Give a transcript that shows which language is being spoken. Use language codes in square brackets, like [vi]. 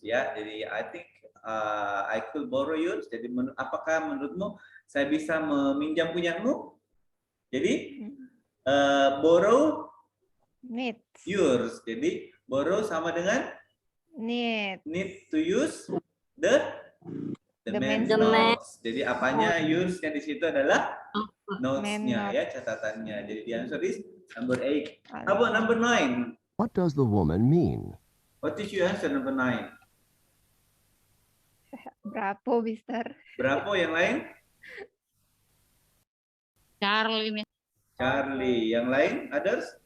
[en] Ya, jadi I think I could borrow yours. [id] Jadi apakah menurutmu saya bisa meminjam punyamu? Jadi borrow [en] Need. yours. [id] Jadi borrow sama dengan [en] Need. need to use the man's notes. [id] Jadi apanya use-nya di situ adalah notes-nya ya, catatannya. [en] Jadi the answer is number 8. How about number 9? What does the woman mean? What is your answer number 9? Bravo, Mister. [id] Bravo, yang lain? [en] Charlie. [id] Charlie, yang lain? [en] Others?